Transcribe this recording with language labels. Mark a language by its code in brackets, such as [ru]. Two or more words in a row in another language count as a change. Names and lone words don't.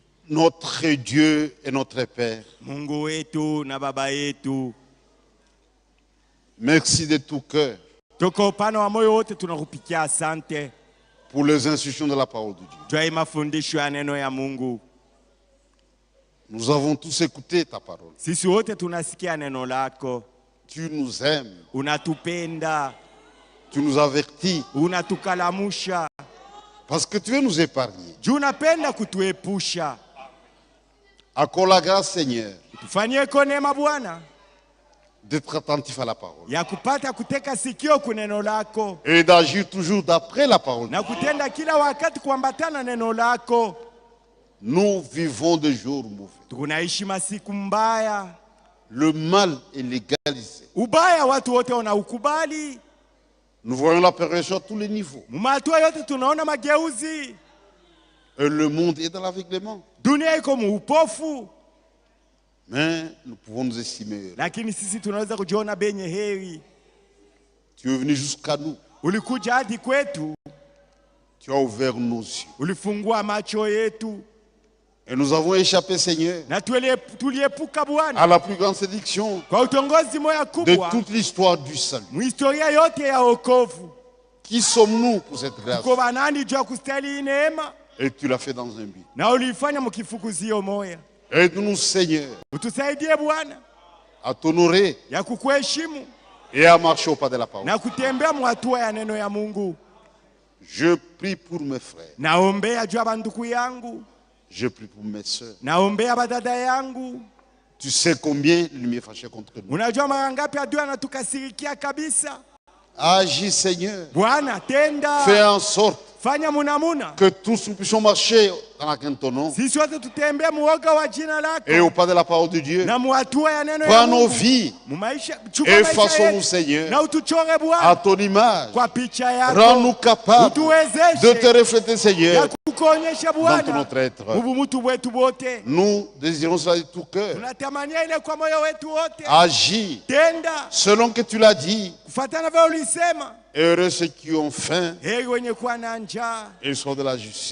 [fr] notre Dieu et notre Père, [sw] Mungu wetu na baba yetu, [fr] merci de tout cœur [sw] toka upande wa moyo wote tunakupikia asante [fr] pour les instructions de la parole de Dieu. [sw] juu mafundisho ya neno ya Mungu. [fr] Nous avons tous écouté ta parole. [sw] Sisi wote tunasikia neno lako. [fr] Tu nous aimes. [sw] Unatupenda. [fr] Tu nous avertis. [sw] Unatukalamusha. [fr] Parce que tu veux nous épargner. [sw] Juu unapenda kutuepusha. [fr] Accorde la grâce, Seigneur, [sw] tufanyie kwa neema Bwana, [fr] d'être attentif à la parole. [sw] Ya kupata kuteka sikio kwa neno lako. [fr] Et d'agir toujours d'après la parole. [sw] Na kutenda kila wakati kuambatana neno lako. [fr] Nous vivons des jours mauvais. [sw] Tunaishi masiku mbaya. [fr] Le mal est légalisé. [sw] Ubaya watu wote wanaukubali. [fr] Nous voyons la perversion à tous les niveaux. [sw] Mumatua yote tunaona mageuzi. [fr] Et le monde est dans l'aveuglement. [sw] Dunia iko muupofu. [fr] Mais nous pouvons nous estimer. [sw] Lakini sisi tunaweza kujiona benye heri. [fr] Tu es venu jusqu'à nous. [sw] Ulikuja hadi kwetu. [fr] Tu as ouvert nos yeux. [sw] Ulifungua macho yetu. [fr] Et nous avons échappé, Seigneur, à la plus grande séduction de toute l'histoire du salut. Qui sommes-nous pour cette grâce? Et tu l'as fait dans un but. Aide-nous, Seigneur, à t'honorer et à marcher au pas de la parole. Je prie pour mes frères. Je prie pour mes soeurs. [sw] Naombea badada yangu. [fr] Tu sais combien l'ennemi est fâché contre nous. [sw] Unajua mara ngapi adui anatukasirikia kabisa. [fr] Agis, Seigneur. [sw] Bwana tenda. [fr] Fais en sorte [sw] fanya munamuna [fr] que tous nous puissions marcher dans la crainte de ton nom. [sw] Sisi wote tutembee muoga wa jina lako. [fr] Et au pas de la parole de Dieu. [sw] Na muatua ya neno ya [fr] Prends [sw] Mungu. [fr] nos vies. Et façons-nous, Seigneur, [sw] na utuchore Bwana [fr] à ton image. [sw] Kwa picha yako. [fr] Rends-nous capables de te refléter, Seigneur, dans notre être. Nous désirons cela de tout cœur. Agis selon que tu l'as dit. Et heureux ceux qui ont faim et sont de la justice.